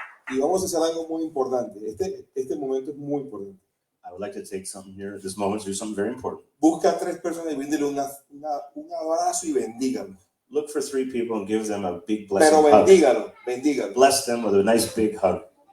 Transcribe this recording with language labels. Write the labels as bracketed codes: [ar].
[es] Y vamos a hacer algo muy importante. Este momento es muy importante. [en] I would like to take something here at this moment to do something very important. [es] Busca a 3 personas y bríndale un abrazo y bendígalo. [en] Look for 3 people and give them a big blessing [es] Pero [en] hug. [es] bendígalo. [en] Bless them with a nice big hug.